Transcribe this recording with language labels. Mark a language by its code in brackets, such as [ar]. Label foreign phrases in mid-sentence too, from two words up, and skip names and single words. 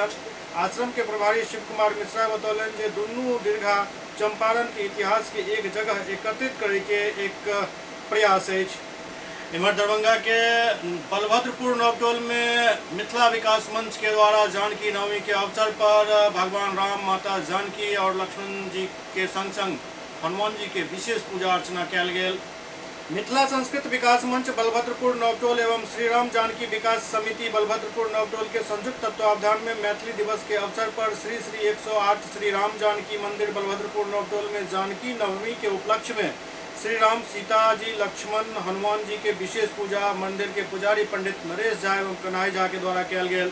[mai] आश्रम के प्रभारी शिव कुमार मिश्रा बतौलन जे दुनू दीर्घा चंपारण के इतिहास के एक जगह एकत्रित करे के एक प्रयास है। इमर दरभंगा के बलभद्रपुर नवटोल में मिथिला विकास मंच के द्वारा जानकी नवमी के अवसर पर भगवान राम, माता जानकी और लक्ष्मण जी के संग संग हनुमान जी के विशेष पूजा अर्चना कयल गेल। मिथिला संस्कृत विकास मंच बलभद्रपुर नवटोल एवं श्री राम जानकी विकास समिति बलभद्रपुर नवटोल के संयुक्त तत्वावधान में मैथिली दिवस के अवसर पर श्री 108 श्री राम जानकी मंदिर बलभद्रपुर नवटोल में जानकी नवमी के उपलक्ष्य में श्री राम, सीता जी, लक्ष्मण, हनुमान जी के विशेष पूजा मंदिर के पुजारी पंडित नरेश झा एवं कन्हैया झा के द्वारा कयल गेल।